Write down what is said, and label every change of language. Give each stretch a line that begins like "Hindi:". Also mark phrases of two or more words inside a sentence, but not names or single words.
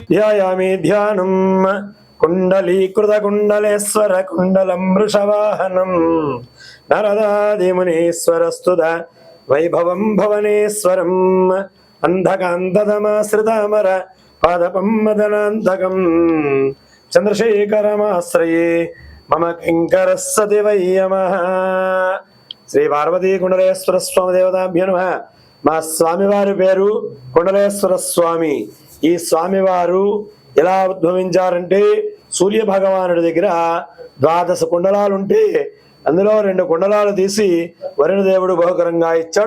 Sanskrit: ध्यायामि ध्यानं कुण्डलीकृत कुण्डलेश्वर कुण्डलं वृषवाहनं नारदादि मुनीश्वरस्तुत वैभवं भवनेश्वरं अंधकांतदमाश्रितामर पादपं मदनान्तकं चंद्रशेखरमाश्रये मम किंकरस्सति वै यमः. శ్రీ పార్వతీ కుండలేశ్వర స్వామి దేవతాభ్యో నమః.
Telugu: మా స్వామివారి పేరు కుండలేశ్వర స్వామి. ఈ స్వామివారు ఎలా ఉద్భవించారంటే సూర్య భగవానుడి దగ్గర 12 కుండలాలు ఉంటే అందులో 2 కుండలాలు తీసి వరుణదేవుడు బహుకరంగా ఇచ్చాడు.